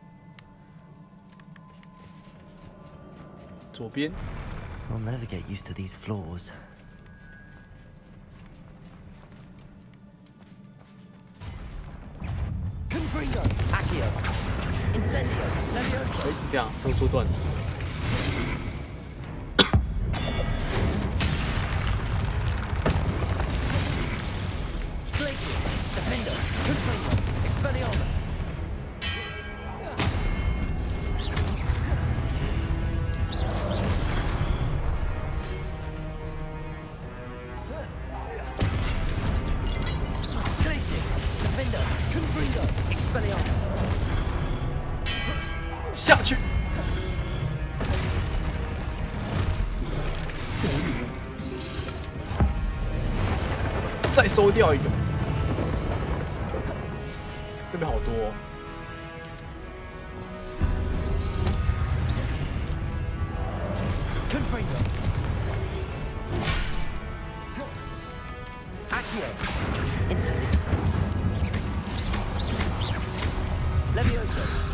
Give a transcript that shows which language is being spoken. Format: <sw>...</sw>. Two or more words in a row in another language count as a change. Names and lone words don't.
<zh>左边。</zh> <en>I'll never get used to these floors.</en> <la>Confringo. Accio. Incendio. Levioso.</la> <zh>哎，这样用缩断。</zh> <la>Glacius. Defender. Confringo. Expelliarmus. Expelliarmus.</la> <zh>下去。再收掉一个。这边好多哦。</zh> <la>Confringo. Accio. Incendio. Levioso.</la>